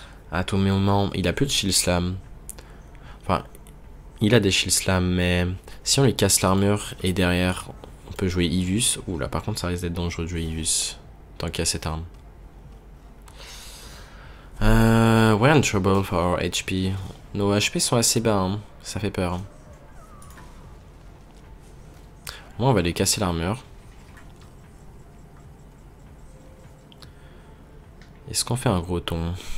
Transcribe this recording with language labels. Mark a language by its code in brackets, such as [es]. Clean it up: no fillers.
[fr] À tout moment, il a plus de Shield Slam. Enfin, il a des Shield Slam, mais si on lui casse l'armure et derrière, on peut jouer Ivus. Ouh là, par contre, ça risque d'être dangereux de jouer Ivus. Tant qu'il y a cette arme. [en] We're in trouble for our HP. [fr] Nos HP sont assez bas, hein. Ça fait peur. Moi, on va lui casser l'armure. Est-ce qu'on fait un gros ton?